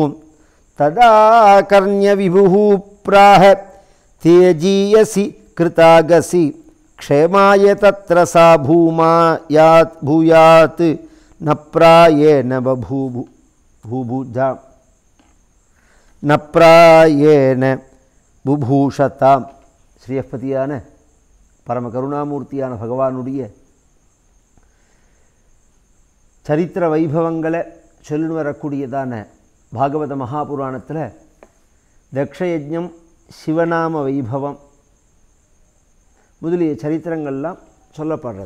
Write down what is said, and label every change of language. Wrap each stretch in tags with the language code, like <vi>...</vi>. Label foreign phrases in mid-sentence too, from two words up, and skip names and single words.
<sa>तदा कर्ण्यविभुः प्राह त्यजीयसि कृतागसि क्षेमाय तत्र सा भूयात् न प्रायेण न प्रायेण बुभूषताम्।</sa> <ta>ஸ்ரீயப்பதியான பரம கருணாமூர்த்தியான பகவானுடைய சரித்திர வைபவங்களை சொல்லி வரக்கூடியதான பாகவத மகாபுராணத்தில் தக்ஷயஜ்ஞம் சிவநாம வைபவம் முதலிய சரித்திரங்கள்லாம் சொல்லப்படுறது.</ta>